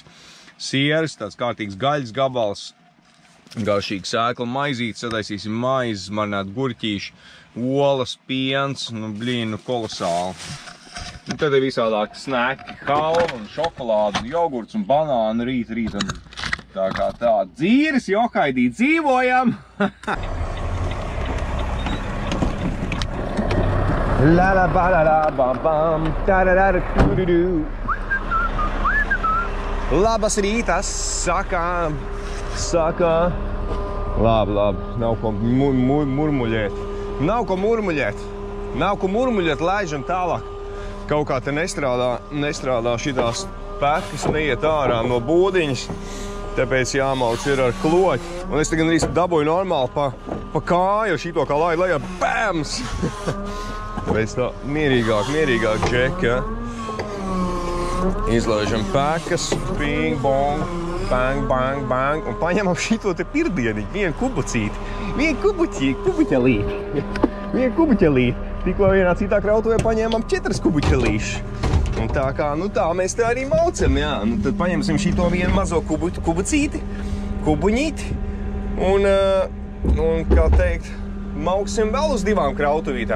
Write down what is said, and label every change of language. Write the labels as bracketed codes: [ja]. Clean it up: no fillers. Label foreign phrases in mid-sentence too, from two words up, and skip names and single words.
[lv] Sieras, tāds kārtīgs gaļas gabals, garšīgs sēkla maizītes, sadaisīsim maizes, marinēt gurķīši, olas, piens, nu, blīn, nu, kolosāli. Un tad ir visādāk sneki, halva un šokolāda, un jogurts un banāni rīt, un tā kā tā dzīves Jokaidī dzīvojam. La la ba la la bam bam, ta da da da du du. [lt] Labas rītas, [lv] saka. Labi, nav ko murmuļēt. Nav ko murmuļēt, laižam tālāk. Kaut kā te nestrādā šitās pēkas, neiet ārā no būdiņas, tāpēc jāmauc ir ar kloķi. Un es tagad arī dabūju normāli pa kāju šito kā lai lejā, bams! Tāpēc tā mierīgāk džek, ja? Izlaižam pēkas, bing, bong, bang, bang, bang, un paņemam šito te pirdieniņu, vienu kubuķelīti. Tikko vienā citā krautuvē paņēmām 4 kubuķelīši. Un tā kā, nu tā, mēs te arī maucam, jā. Nu, tad paņemsim šito vienu mazo kubuņīti, un, kā teikt, mauksim vēl uz 2 krautuvītēm.